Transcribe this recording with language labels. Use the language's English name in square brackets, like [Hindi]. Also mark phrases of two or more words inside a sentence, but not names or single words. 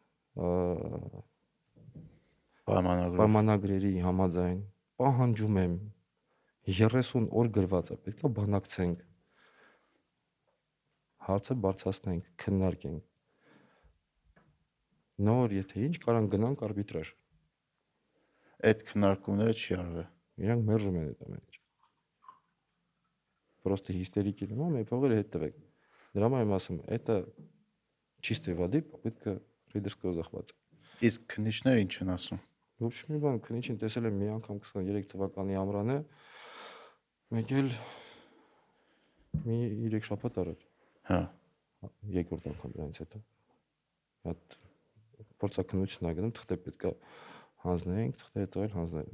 [Armenian] պայմանագրերի համաձայն պահանջում եմ 30 օր գրված է, պետք է բանակցենք, հարցը բարձրացնենք, քննարկենք։ Նոր եթե ինչ կարան գնանք արբիտրաժ։ այդ քննարկումները չի արվել։ Իրանք մերժում են այդ ամեն ինչը։ Просто հիստերիկի նման մեր փողերը հետ տվեք։ Դրա համար եմ ասում, [Russian] это чистой воды попытка рейдерского захвата։ [Armenian] Իսկ քննիչները ինչ են ասում։ Ոչ մի բան, քննիչին տեսել եմ մի անգամ 23 թվականի ամռանը, մեկ էլ մի 3 շաբաթ առաջ։ Հա, Երկրորդ անգամ դրանից հետո։ Հատ փորձակնություն ա գնում, թղթե պետքա հանձնենք, թղթերը տվել հանձնել։